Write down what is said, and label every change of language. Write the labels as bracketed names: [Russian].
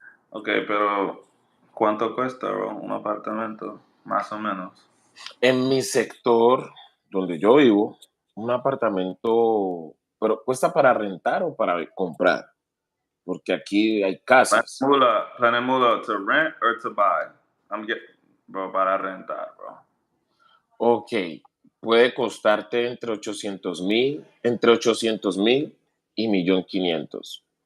[Spanish] Ok, pero ¿cuánto cuesta, bro, un apartamento? Más o menos. En mi sector, donde yo vivo, un apartamento, pero cuesta para rentar o para comprar, porque aquí hay casas. [English] Planemula to rent or to buy? [Spanish] Bro, para rentar, bro. Ok, puede costarte entre 800,000 y 1,500,000.